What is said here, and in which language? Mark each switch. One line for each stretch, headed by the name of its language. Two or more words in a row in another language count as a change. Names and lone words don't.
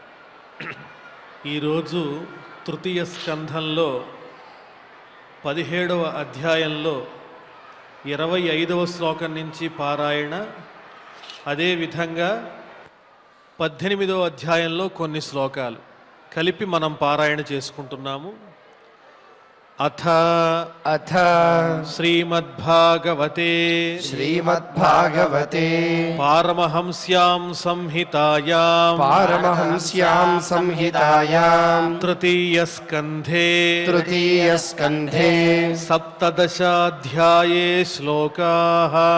Telugu: ఈరోజు తృతీయ స్కంధంలో 17వ అధ్యాయంలో 25వ శ్లోకం నుంచి పారాయణ, అదేవిధంగా 18వ అధ్యాయంలో కొన్ని శ్లోకాలు కలిపి మనం పారాయణ చేసుకుంటున్నాము.
Sanskrit: अथ अथ श्रीमद्भागवते श्रीमद्भागवते पारमहंस्यां संहितायां तृतीयस्कन्धे सप्तदशाध्याये श्लोकाः